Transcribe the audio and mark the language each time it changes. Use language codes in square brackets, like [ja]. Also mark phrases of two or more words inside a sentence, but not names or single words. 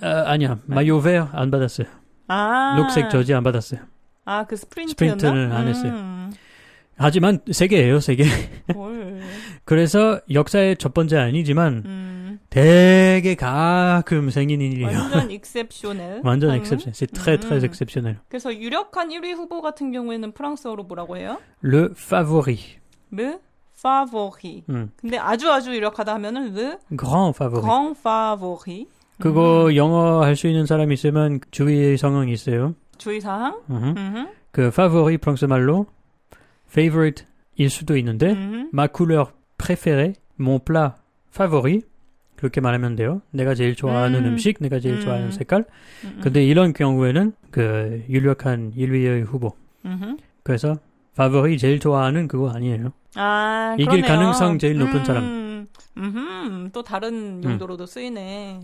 [ko] 아니야. [fr] maillot vert [ko] 안 받았어요. 녹색 저지 안 받았어요. 그 스프린트였나? 스프린트는 안 했어요. 하지만 세계예요, 세계. 그래서 역사의 첫 번째 아니지만 되게 가끔 생기는 일이에요. 완전 익셉셔넬. 완전 익셉셔넬. [fr] C'est très très exceptionnel. [ko] 그래서 유력한 1위 후보 같은 경우에는 프랑스어로 뭐라고 해요? [fr] Le favori. Le favori. [ko] 근데 아주 유력하다 하면은 le [fr] grand favori. grand favori. [ko] 그거 영어 할 수 있는 사람 있으면 주의 상황이 있어요. 주의 사항? 그 favori 프랑스 말로 favorite일 수도 있는데 [fr] ma couleur préférée, mon plat favori [ko] 그렇게 말하면 돼요. 내가 제일 좋아하는 음식, 내가 제일 좋아하는 색깔. 근데 이런 경우에는 그 유력한 1위의 후보. 그래서 favori 제일 좋아하는 그거 아니에요. 이길 그러네요. 가능성 제일 높은 사람. 또 다른 용도로도 쓰이네.